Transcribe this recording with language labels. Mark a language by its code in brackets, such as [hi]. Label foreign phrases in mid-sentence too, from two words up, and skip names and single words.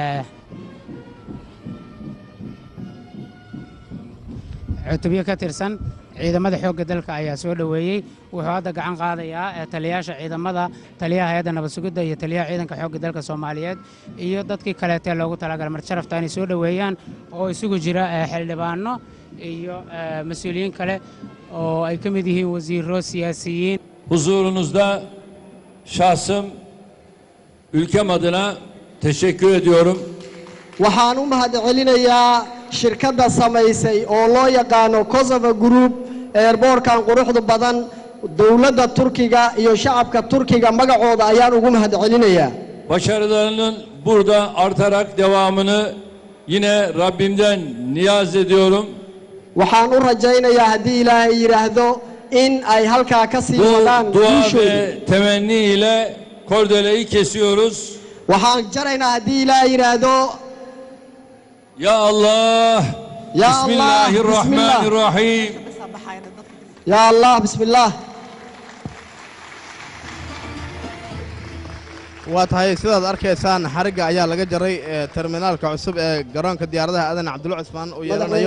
[so] cutubyo ka tirsan ciidamada xoogga dalka ayaa soo dhaweeyay wuxuu hadda gacan qaadayaa taliyaasha ciidamada taliyaha hay'adda nabad sugidda iyo taliyaha ciidanka xoogga dalka Soomaaliyeed iyo dadkii kale ee loogu talagalay mar sharafta inay soo dhaweeyaan oo isugu jira xildhibaano iyo mas'uuliyiin kale oo ay ka mid yihiin wasiirro siyaasiyiin [tr] huzurunuzda şahsım ülkem adına teşekkür ediyorum. [so] waxaan u mahadcelinayaa shirkadda samaysay oo loo yaqaano Kosovo Group airportkan quruxda badan dawladda Turkiga iyo shacabka Turkiga magacooda ayaan ugu mahadcelinayaa. [tr] Başarılarının burada artarak devamını yine Rabbimden niyaz ediyorum. [so] waxaan u rajaynayaa haddii Ilaahay yiraahdo in ay halkaa ka sii wadaan [tr] dua ve temenni ile kordeleyi kesiyoruz. [so] waxaan jaraynaa haddii Ilaahay yiraahdo [ar] Ya Allah, Ya Bismillahirrahmanirrahim. Ya Allah, Bismillah. [so] waa tahay sidaad arkaysaan xariga ayaa laga jaray terminaalka cusub ee garoonka diyaaradaha aadan cabdulla cusmaan oo yeelanayo